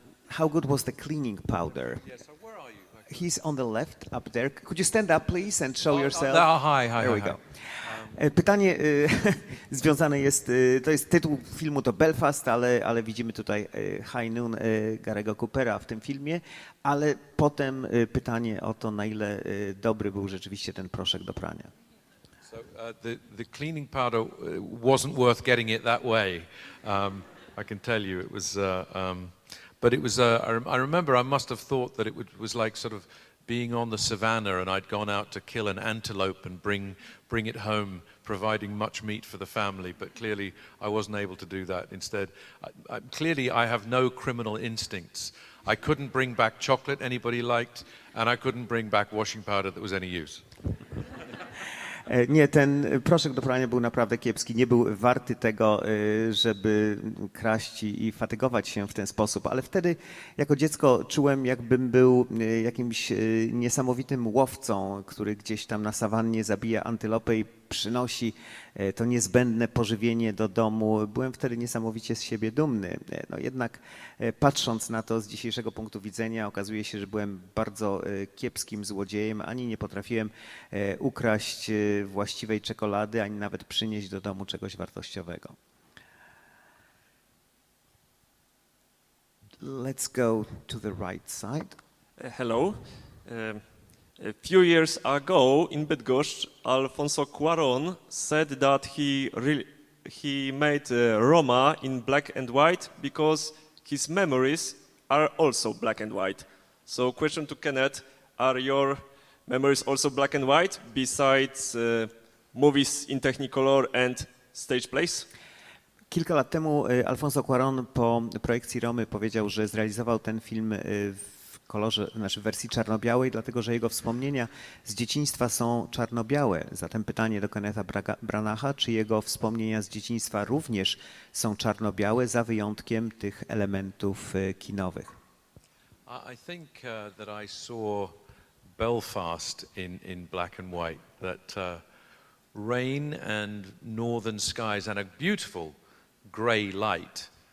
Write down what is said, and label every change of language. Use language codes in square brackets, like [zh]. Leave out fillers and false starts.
[en] How good was the cleaning powder? Yeah, so where are you? He's on the left, up there. Could you stand up, please, and show yourself? Hi. There we go. [pl] Pytanie związane jest, to jest tytuł filmu, to Belfast, ale widzimy tutaj High Noon Gary'ego Coopera w tym filmie, ale potem pytanie o to, na ile dobry był rzeczywiście ten proszek do prania. [en] So the cleaning powder wasn't worth getting it that way. I can tell you it was, but it was. I remember I must have thought that it was like sort of being on the savannah, and I'd gone out to kill an antelope and bring it home, providing much meat for the family. But clearly, I wasn't able to do that. Instead, clearly, I have no criminal instincts. I couldn't bring back chocolate anybody liked, and I couldn't bring back washing powder that was any use. [pl] Nie, ten proszek do prania był naprawdę kiepski, nie był warty tego, żeby kraść i fatygować się w ten sposób, ale wtedy jako dziecko czułem, jakbym był jakimś niesamowitym łowcą, który gdzieś tam na sawannie zabija antylopę i przynosi to niezbędne pożywienie do domu. Byłem wtedy niesamowicie z siebie dumny. No jednak patrząc na to z dzisiejszego punktu widzenia, okazuje się, że byłem bardzo kiepskim złodziejem, ani nie potrafiłem ukraść właściwej czekolady, ani nawet przynieść do domu czegoś wartościowego. [en] Let's go to the right side. Hello. A few years ago in Bydgoszcz, Alfonso Cuarón said that he made Roma in black and white because his memories are also black and white. So question to Kenneth, are your memories also black and white besides movies in Technicolor and stage plays? [pl] Kilka lat temu Alfonso Cuarón po projekcji Romy powiedział, że zrealizował ten film w kolorze, znaczy w wersji czarno-białej, dlatego że jego wspomnienia z dzieciństwa są czarno-białe. Zatem pytanie do Kennetha Branagha, czy jego wspomnienia z dzieciństwa również są czarno-białe, za wyjątkiem tych elementów kinowych? [en] I think that I saw Belfast in black and white. That rain and northern skies and a beautiful grey light.